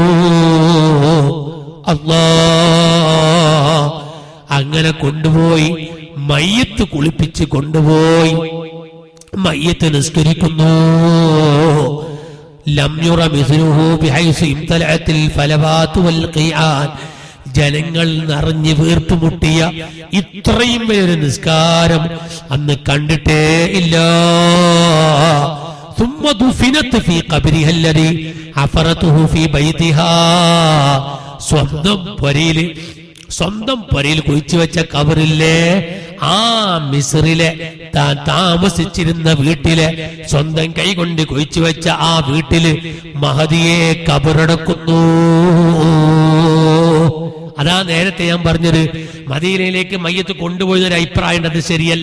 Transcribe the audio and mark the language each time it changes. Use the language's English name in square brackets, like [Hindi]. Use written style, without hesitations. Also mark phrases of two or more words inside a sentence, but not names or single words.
[Malayalam] അല്ലാ, അങ്ങനെ കൊണ്ടുപോയി മയ്യത്ത് കുളിപ്പിച്ച് കൊണ്ടുപോയി മയ്യത്ത് നിസ്കരിക്കുന്നു. [Arabic] لم ير مثله بحيث امتلأت الفلوات والقيعان. [Malayalam] ജനങ്ങൾ നിറഞ്ഞു വീർപ്പുമുട്ടിയ ഇത്രയും വലിയൊരു നിസ്കാരം അന്ന് കണ്ടിട്ടേ ഇല്ല. [Arabic] ثم دفنت في قبرها الذي حفرته في بيتها. [Malayalam] സ്വന്തം പൊരയിൽ കുഴിച്ചു വെച്ച കബറില്ലേ, ആ മിസ്റിലെ താൻ താമസിച്ചിരുന്ന വീട്ടിലെ സ്വന്തം കൈകൊണ്ട് കുഴിച്ചു വെച്ച ആ വീട്ടില് മഹദിയെ കബറടക്കുന്നു. അതാ നേരത്തെ ഞാൻ പറഞ്ഞത്, മദീനയിലേക്ക് മയ്യത്ത് കൊണ്ടുപോയതൊരു അഭിപ്രായം, അത് ശരിയല്ല.